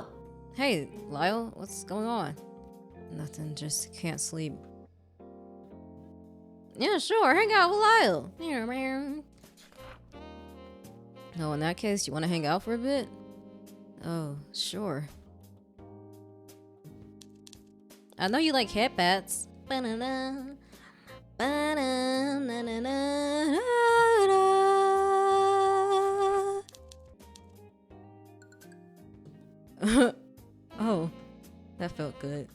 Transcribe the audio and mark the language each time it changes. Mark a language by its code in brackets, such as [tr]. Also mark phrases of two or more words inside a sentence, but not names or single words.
[en] Hey, Lyall, what's going on? Nothing, just can't sleep. Yeah, sure, hang out with Lyall. Yeah, man. No, in that case, you want to hang out for a bit? Oh, sure. I know you like headbats. Ba-na-na. Ba-na-na-na-na-na-na. Oh, that felt good.